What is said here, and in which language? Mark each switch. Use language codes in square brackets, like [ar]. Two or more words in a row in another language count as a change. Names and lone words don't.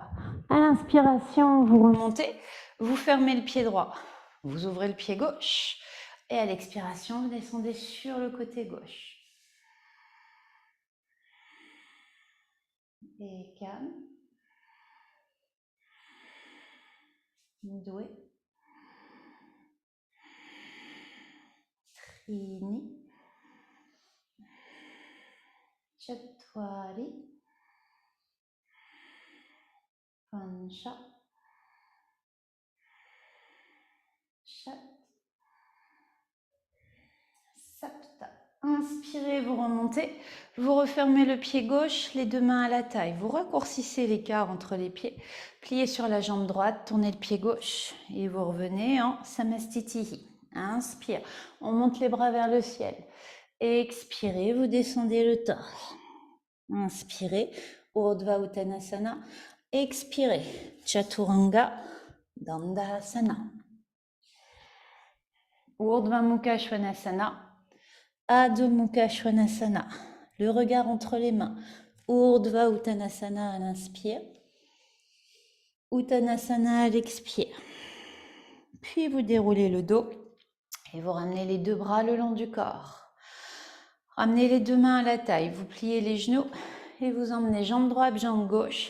[fr] À l'inspiration, vous remontez, vous fermez le pied droit, vous ouvrez le pied gauche et à l'expiration, vous descendez sur le côté gauche. Et calme. Doué. Trini. Chatwari. Pancha. Chat. Sapta. Inspirez, vous remontez, vous refermez le pied gauche, les deux mains à la taille. Vous raccourcissez l'écart entre les pieds, pliez sur la jambe droite, tournez le pied gauche et vous revenez en Samastitihi. Inspire, on monte les bras vers le ciel. Expirez, vous descendez le torse. Inspirez, Urdhva Uttanasana. Expirez, Chaturanga Dandasana. Urdhva Mukha Svanasana. Adho Mukha Svanasana, le regard entre les mains, Urdhva Uttanasana à l'inspire, Uttanasana à l'expire. Puis vous déroulez le dos et vous ramenez les deux bras le long du corps. Ramenez les deux mains à la taille, vous pliez les genoux et vous emmenez jambe droite, jambe gauche.